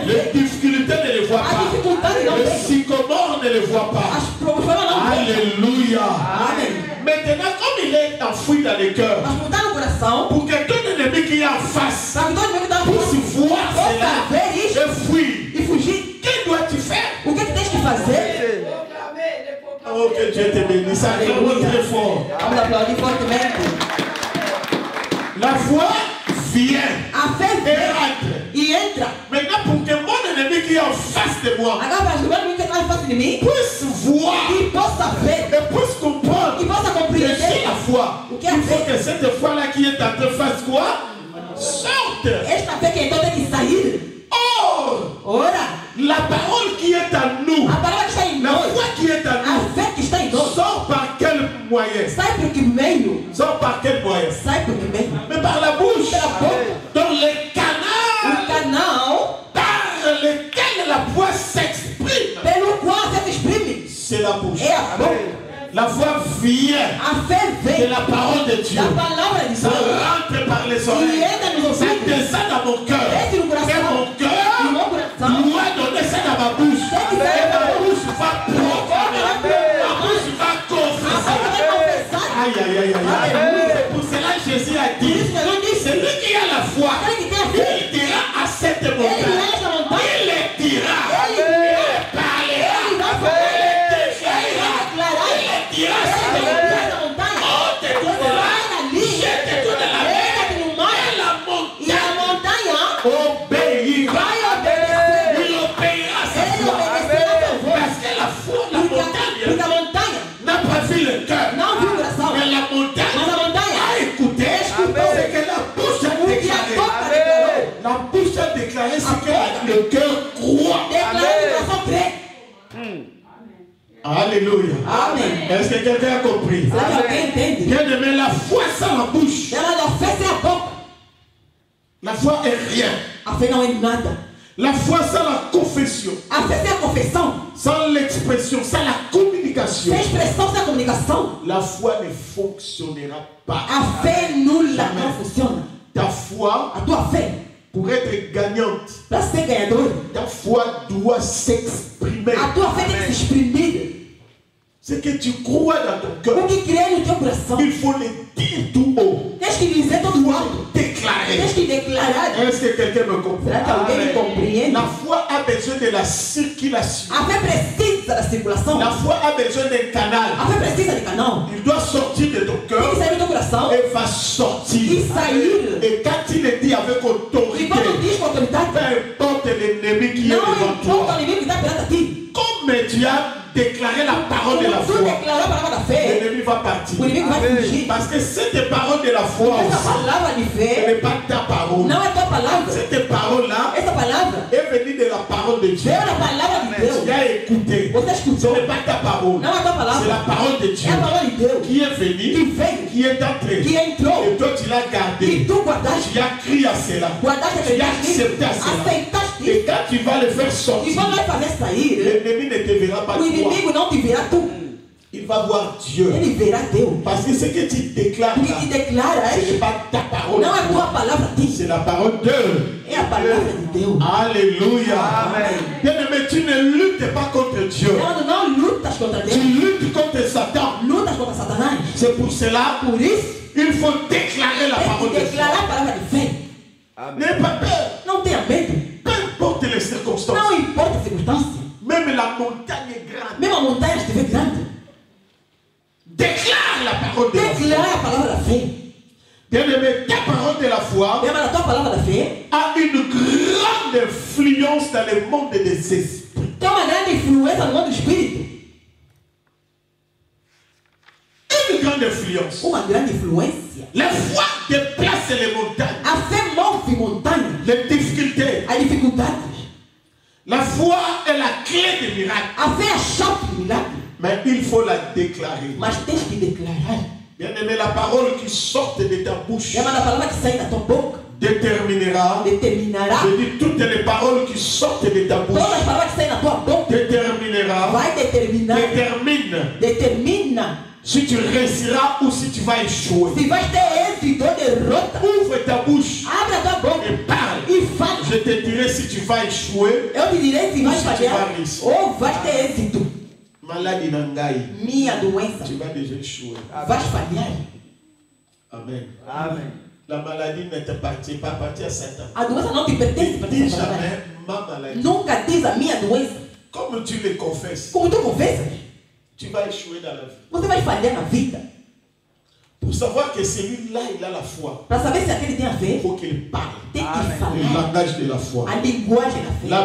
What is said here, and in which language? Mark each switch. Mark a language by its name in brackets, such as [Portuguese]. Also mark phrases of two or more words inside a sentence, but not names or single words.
[French] Les [Portuguese] vê. [French] difficultés ne le voient [Portuguese] A [French] pas. [Portuguese] dificuldade não [French] Le [Portuguese] vê. [French] sycomore ne le voit pas. [Portuguese] As problemas não vê. [French] Alléluia. [Portuguese] Amém. [French] Maintenant, comme il est enfoui dans le cœur, [Portuguese] Mas não está no coração. [French] pour que ton ennemi qui est en face [Portuguese] Para que todo inimigo está [French] puisse voir [Portuguese] possa [French] cela [Portuguese] ver isso [French] et fuir, [Portuguese] e fugir. [French] que dois-tu faire? [Portuguese] O que tens que fazer? [French] Confesser. Dieu te bénisse. Ça vraiment très fort. [Portuguese] Vamos aplaudir fortemente. [French] La foi vient [Portuguese] A fé [French] et [Portuguese] vem [French] entre. [Portuguese] e entra. [French] Maintenant, pour que mon ennemi qui est en face de moi [Portuguese] Agora, para ajudar o que está em face de mim, [French] puisse voir [Portuguese] e possa ver, [French] et puisse comprendre [Portuguese] e possa [French] que [Portuguese] compreender [French] c'est la foi. [Portuguese] o que é [French] Il faut [Portuguese] fé. [French] que cette foi-là qui est en train fasse quoi? Sorte. [Portuguese] Esta fé que então tem que sair. [French] Or, [Portuguese] Ora, [French] la parole qui est en nous, [Portuguese] a palavra que está em [French] la [Portuguese] nós, [French] foi qui est en [Portuguese] a [French] nous, [Portuguese] fé que está em nós, [French] sort par quel moyen? [Portuguese] sai por que meio? [French] Sort par quel moyen? [Portuguese] Sai por que meio? [French] Mais par la bouche. [Portuguese] Pela boca. [French] Dans les [Portuguese] O [French] canaux [Portuguese] canal [French] par lesquels la foi s'exprime, [Portuguese] pelo qual você se exprime [French] c'est la bouche. [Portuguese] é a boca. [French] La foi vient [Portuguese] A fé [French] de [Portuguese] vem [French] la parole de Dieu. [Portuguese] da palavra de [French] Ça [Portuguese] Deus. [French] rentre par les [Portuguese] E [French] oreilles. [Portuguese] entra nos [French] Ça [Portuguese] ouvidos. [French] descend dans mon cœur. [Portuguese] Desce no [French] Et [Portuguese] coração. [French] mon [Portuguese] E [French] cœur [Portuguese] meu coração. [French] doit donner ça dans ma bouche. [Portuguese] Tem que [French] Et [Portuguese] sair [French] ma [Portuguese] da boca. [French] bouche va proclamer. Ma bouche va [Portuguese] A [French] confesser. [Portuguese] boca vai confessar. Aïe, aïe, aïe, aïe. [French] Alléluia. C'est pour cela que Jésus a [Portuguese] Por [French] dit, [Portuguese] isso que Jesus disse, [French] celui qui a la foi, [Portuguese] aquele que tem a fé, [French] il dira à cette [Portuguese] ele [French] montagne, [Portuguese] irá esta montanha, [French] il le dira, [Portuguese] ele [French] il parlera, [Portuguese] ele vai falar, [French] il [Portuguese] ele [French] déclarera, [Portuguese] vai declarar, [French] il le dira à [Portuguese] ele [French] cette [Portuguese] vai [French] montagne, [Portuguese] esta montanha, [French] ôte tout de là, [Portuguese] vai dali, [French] jette tout de la mer, [Portuguese] entra no mar, [French] et la [Portuguese] e a [French] montagne [Portuguese] montanha [French] obéira, [Portuguese] vai obedecer, [French] il obéira à sa [Portuguese] ele [French] foi, [Portuguese] obedecerá a seu voz, [French] parce que la foi, la [Portuguese] porque [French] montagne, [Portuguese] a montanha [French] n'a pas vu le cœur, [Portuguese] não viu o coração, [French] mais la montagne [Portuguese] mas a montanha [French] a écouté, [Portuguese] escutou [French] c'est que la bouche a [Portuguese] o que a [French] déclaré. [Portuguese] boca declarou, [French] La bouche a déclaré ce que le cœur croit. [Portuguese] declarou que o coração crê. [French] Alléluia. [Portuguese] Amém. [French] Est-ce que quelqu'un a compris? [Portuguese] Será que alguém entende? [French] Bien aimé, la foi sans la bouche. [Portuguese] Ela não fé sem a boca. [French] La foi est rien. [Portuguese] A fé não é nada. [French] La foi sans la confession, [Portuguese] A fé sem a confissão, [French] sans l'expression, sans la communication, [Portuguese] sem expressão, sem a comunicação, [French] la foi ne fonctionnera pas. [Portuguese] a fé nula [French] Jamais. [Portuguese] não funciona. [French] Ta foi, [Portuguese] A tua fé, [French] pour être gagnante, [Portuguese] para ser ganhador, [French] ta foi doit s'exprimer. [Portuguese] a tua fé tem que se exprimir. [French] Ce que tu crois dans ton cœur, [Portuguese] O que crê no teu coração, [French] il faut le dire tout haut. [Portuguese] tens que dizer todo [French] Dois [Portuguese] alto. [French] déclarer. [Portuguese] Tens que declarar. [French] Est-ce que quelqu'un me comprend? [Portuguese] Será que alguém me compreende? [French] La foi a besoin de la circulation. [Portuguese] A fé precisa da circulação. [French] La foi a besoin d'un canal. [Portuguese] A fé precisa de canal. [French] Il doit sortir de ton [Portuguese] Tem que [French] cœur [Portuguese] sair do teu coração [French] et va sortir. [Portuguese] e sair. [French] Et quand il le dit avec [Portuguese] E [French] autorité, [Portuguese] quando diz com autoridade, [French] peu importe l'ennemi qui est [Portuguese] não [French] devant [Portuguese] importa o [French] toi, [Portuguese] inimigo que está perante a ti. [French] comme tu as déclaré la parole de la [Portuguese] Como tu [French] foi, [Portuguese] declarou a palavra da fé, [French] l'ennemi va partir. [Portuguese] o inimigo vai fugir. [French] Parce que cette parole de la foi [Portuguese] Essa [French] aussi, [Portuguese] palavra de [French] ce [Portuguese] fé [French] n'est pas ta parole. [Portuguese] não é tua palavra. [French] Cette parole-là [Portuguese] Essa palavra [French] est venue de la parole de Dieu. [Portuguese] veio da palavra de Deus. [French] Tu as écouté. [Portuguese] Você [French] Ce [Portuguese] escutou. [French] n'est pas ta parole. [Portuguese] Não é tua [French] C'est [Portuguese] palavra. [French] la parole de Dieu [Portuguese] É a palavra de Deus [French] qui est [Portuguese] que [French] venue, [Portuguese] veio, [French] qui est entrée. [Portuguese] que entrou. [French] Et toi, tu l'as [Portuguese] E [French] gardé. [Portuguese] tu guardaste. [French] Tu as crié à cela. [Portuguese] Guardaste [French] Tu as [Portuguese] aquele [French] accepté à cela. [Portuguese] aceitaste [French] Et [Portuguese] isso. [French] quand tu vas le faire [Portuguese] E [French] sortir, [Portuguese] quando vai fazer sair, [French] l'ennemi ne te verra pas [Portuguese] o [French] toi. [Portuguese] inimigo não te verá tu. [French] Il va voir Dieu. [Portuguese] Ele verá Deus. [French] Parce que ce que tu déclares [Portuguese] Porque [French] là, [Portuguese] te declaras, [French] ce n'est pas ta parole. [Portuguese] não é tua palavra a ti. [French] C'est la parole de. [Portuguese] É a palavra de Deus. [French] Alléluia. [Portuguese] Amen. [French] Bien-aimé, tu ne luttes pas contre Dieu. [Portuguese] Quando não lutas contra [French] Tu [Portuguese] Deus, [French] luttes contre Satan. [Portuguese] lutas contra Satanás. [French] C'est pour cela [Portuguese] Por isso, [French] il faut déclarer la [Portuguese] tem [French] parole [Portuguese] que [French] de [Portuguese] declarar a [French] Dieu. [Portuguese] palavra de fé. [French] N'aie pas peur. [Portuguese] Não tenha medo. [French] Peu importe les circonstances. [Portuguese] Não importa a circunstância. [French] Même la montagne est grande. [Portuguese] Mesmo a montanha estiver grande, [French] Déclare la parole de la foi. [Portuguese] declara a palavra da fé. [French] Bien-aimé, ta parole de la foi [Portuguese] Lembra da tua palavra da fé? [French] a une grande influence dans le monde des esprits. [Portuguese] Tem uma grande influência no mundo do espírito. [French] Une grande influence. [Portuguese] Uma grande influência. [French] La foi déplace les montagnes, [Portuguese] A fé move montanhas, [French] les difficultés. [Portuguese] as dificuldades. [French] La foi est la clé des miracles. [Portuguese] A fé é a chave do milagre. [French] Mais il faut la déclarer. [Portuguese] Mas tens que declarar. [French] Bien-aimé, la parole qui sort de ta bouche [Portuguese] Lembra da palavra que sai da tua boca? [French] déterminera. [Portuguese] Determinará. [French] Je dis toutes les paroles qui sortent de ta bouche [Portuguese] Todas as palavras que saem da tua boca [French] déterminera. [Portuguese] vai determinar. [French] Détermine [Portuguese] Determina [French] si tu réussiras ou si tu vas échouer. [Portuguese] se vais ter êxito ou derrota. [French] Ouvre ta bouche [Portuguese] Abre a tua boca [French] et parle. [Portuguese] e fala. [French] Je te dirai si tu vas échouer. [Portuguese] Eu te direi se vais [French] Se tu [Portuguese] falhar [French] vai réussir. [Portuguese] ou vais ter êxito. [French] Maladie nangai, [Portuguese] Minha doença, [French] tu vas déjà échouer. [Portuguese] vais falhar. [French] Amen. [Portuguese] Amen. [French] La maladie ne t'appartient pas, appartient à Satan. [Portuguese] A doença não te pertence. [French] Dis [Portuguese] pertence a Satanás. [French] jamais ma maladie. [Portuguese] Nunca diz a minha doença. [French] Comme tu le confesses, [Portuguese] Como tu confessas, [French] tu vas échouer dans la vie. [Portuguese] Você vai falhar na vida. [French] Pour savoir que celui-là, il a la foi, [Portuguese] Para saber se aquele tem a fé, [French] il faut qu'il parle. [Portuguese] tem que [French] Le [Portuguese] falar [French] langage de la foi. [Portuguese] a linguagem da fé.